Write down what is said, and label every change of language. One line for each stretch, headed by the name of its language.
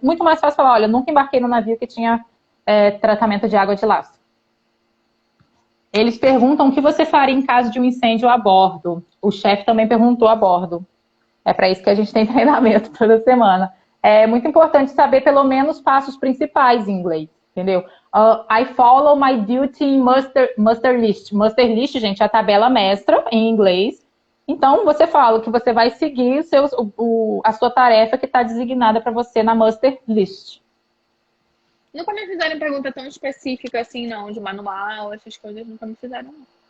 Portuguese: Muito mais fácil falar: olha, nunca embarquei no navio que tinha tratamento de água de lastro. Eles perguntam o que você faria em caso de um incêndio a bordo. O chefe também perguntou a bordo. É para isso que a gente tem treinamento toda semana. É muito importante saber pelo menos passos principais em inglês, entendeu?
English: I follow my duty in muster list.
Portuguese: Muster list, gente, é a tabela mestra em inglês. Então, você fala que você vai seguir a sua tarefa que está designada para você na muster list. nunca me fizeram pergunta tão específica assim, não, de manual, essas coisas nunca me fizeram, não.